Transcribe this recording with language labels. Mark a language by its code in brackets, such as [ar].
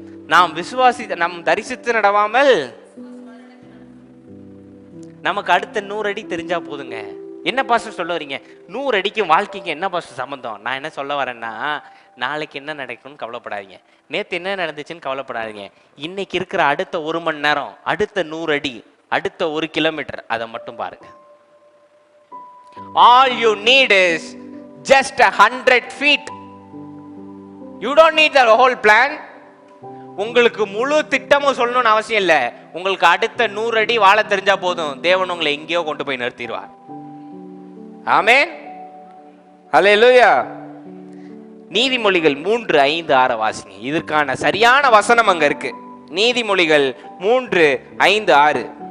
[ta] நாம் தரிசித்து நடவாமல் நமக்கு அடுத்த 100 அடி தெரிஞ்சா போதுங்க. என்ன பாஸ்டர் சொல்ல வரீங்க? 100 அடிக்கும் வாழ்க்கைக்கு என்ன பாஸ்டர் சம்பந்தம்? நான் என்ன சொல்ல வரேன்னா, நாளைக்கு என்ன நடக்கும்னு கவலைப்படாதீங்க, நேற்று என்ன நடந்துச்சுன்னு கவலைப்படாதீங்க. இன்னைக்கு இருக்கிற அடுத்த 1 மணி நேரம், அடுத்த 100 அடி, அடுத்த 1 கிலோமீட்டர், அதை மட்டும் பாருங்க. [en] All you need is just 100 feet. You don't need the whole plan. [ta] உங்களுக்கு முழு திட்டமும் சொல்லணும்னு அவசியம் இல்லை. உங்களுக்கு அடுத்த 100 அடி வாழ தெரிஞ்சா போதும், தேவன் உங்களை எங்கேயோ கொண்டு போய் நிறுத்திடுவார். ஆமென், ஹல்லேலூயா. நீதிமொழிகள் 3:5-6 வாசிங்க. இதற்கான சரியான வசனம் அங்க இருக்கு. நீதிமொழிகள் 3:5-6.